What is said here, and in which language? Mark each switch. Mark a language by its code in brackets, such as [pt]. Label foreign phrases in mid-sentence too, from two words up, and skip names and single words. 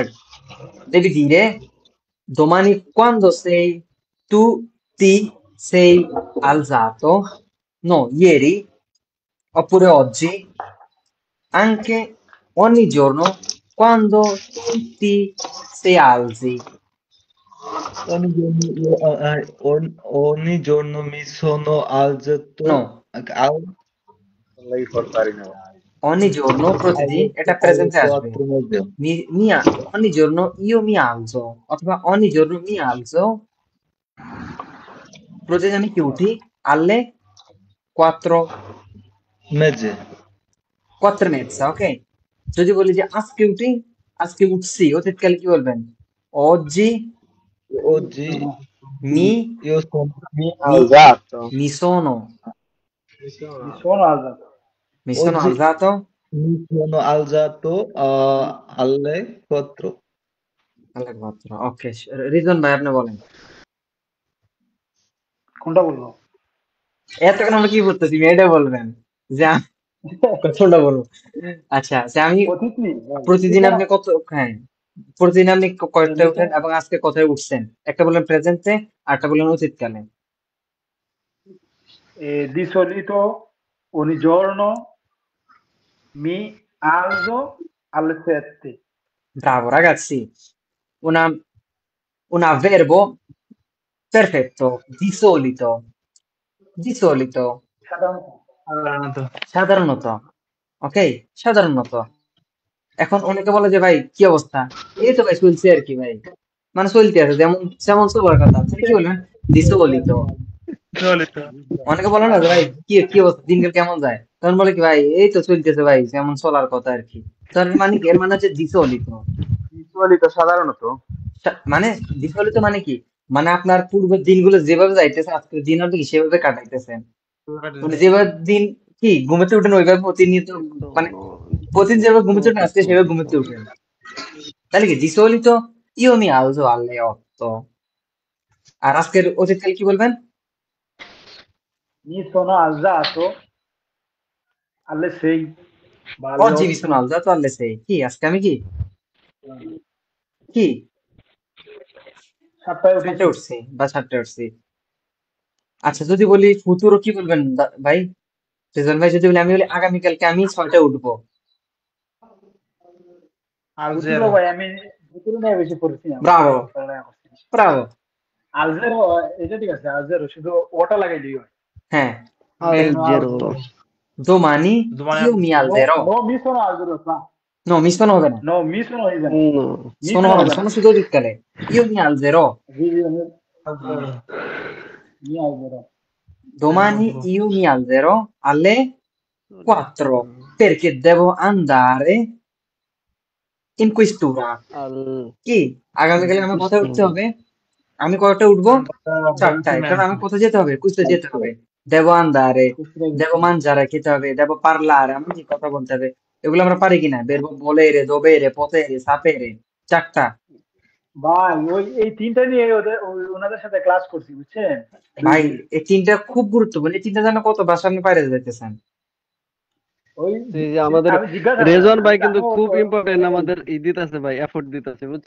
[it] Devi dire domani quando tu ti sei alzato, no, ieri, oppure oggi, anche ogni giorno quando tu ti sei alzi. Ogni giorno mi sono alzato No, Lei portare in ogni giorno, [bn] প্রতিদিন, এটা [it] alle [bn] প্রেজেন্টে আসবে। [it] 4 mezzo. Ogni giorno io mi alzo, অথবা ogni giorno mi alzo, [bn] প্রতিদিন আমি কি উঠি? [it] alle 4, Mezze. 4:30, ok? [bn] যদি বলি যে আজকে উঠি, আজকে উঠছি, অতীতকালে কি বলবেন? [it] oggi Oggi mi io sono alzato. mi sono Mi sono alzato. mi sono Oggi alzato mi sono alzato alle 4. alle 4, [bn] ok। রিজন ভাই, আপনি বলেন। কোনটা বলবো? এতক্ষণ আমরা কি করতেছি, এটা বলবেন যে কোনটা বলবো। আচ্ছা, যে আমি অতীত নেই। প্রতিদিন আপনি কত, হ্যাঁ, প্রতিদিন আপনি কয়টায় উঠেন এবং আজকে কোথায় উঠছেন, একটা বললেন প্রেজেন্টে আর একটা বললেন অতীতকালে। [it] Di solito ogni giorno mi alzo alle 7. Bravo ragazzi, una un avverbo perfetto, di solito, [bn] সাধারণত। সাধারণত, ওকে, সাধারণত। এখন অনেকে বলে যে ভাই কি অবস্থা, এই তো ভাই চলছে আর কি ভাই, মানে চলতে আছে, যেমন যেমন চলার কথা, আপনি কি বলবেন? [it] di solito [bn] অনেকে বলে না যে ভাই কি কি অবস্থা দিনকাল কেমন যায়, তখন বলে কি ভাই এই তো চলতেছে ভাই যেমন চলার কথা আর কি। তার মানে কি, এর মানে হচ্ছে [it] di solito। [bn] ইউজুয়ালি তো সাধারণত। মানে [it] di solito [bn] মানে কি, মানে আপনার পূর্বের দিনগুলো যেভাবে যাইতেছে আজকের দিন আপনি কি সেভাবে কাটাইতেছেন, মানে যেভাবে দিন কি ঘুমাতে উঠেন ওইভাবে প্রতিনিয়ত, মানে প্রতিদিন যেভাবে ঘুমাতে উঠেন আজকে সেভাবে ঘুমাতে উঠেন, তাহলে কি [it] di solito io mi alzo alle 8। [bn] আর আজকের অতীতকাল কি বলবেন? [it] Mi sono alzato alle 6 বা alle oggi mi 8 sono alzato alle 6। [bn] কি আজকে আমি কি কি 7টায় উঠেছি। 7টায় উঠছি বা 7টায় উঠছি। আচ্ছা যদি বলি ফুতুরো কি বলবেন ভাই? রেজন ভাই যদি বলি, আমি বলি আগামীকালকে আমি 6টায় উঠবো। ফুতুরো ভাই আমি ফুতুরো নিয়ে বেশি পড়ছি না। ব্রাভো ব্রাভো। আলজেরো এটা ঠিক আছে, আলজেরো শুধু ওটা লাগাই দিই। হ্যাঁ আলজেরো [it] domani io mi alzerò। No, mi sono alzero, no mi sono [bn] হবে না, [it] no, mi sono alzero, no mi [bn] sono হবে না, sono শুধু অতীতকালে। [it] io mi alzerò, mi alzero, domani io mi alzerò alle 4 perché devo andare in questura। [bn] কি আগামীকালে আমার কোথায় উঠতে হবে? আমি কয়টা উঠবো? 4টায়, কারণ আমি কোথায় যেতে হবে? কুস্তে যেতে হবে। [it] devo andare, devo mangiare [bn] খেতে হবে, [it] devo parlare [bn] আমি কি কথা বলতে হবে, এগুলো আমরা পারি কিনা? [it] verbo volere, dovere, potere, sapere, [bn] 4টা। ভাই ওই এই তিনটা নিয়ে ওনাদের সাথে ক্লাস করছি বুঝছেন ভাই এই তিনটা খুব গুরুত্বপূর্ণ, এই তিনটা জানা কত ভাষা আপনি পারে যেতেছেন। ওই আমাদের আমি জিজ্ঞাসা রেজন ভাই কিন্তু খুব ইম্পর্টেন্ট, আমাদের ই দিতেছে ভাই, এফোর্ট দিতেছে বুঝছেন।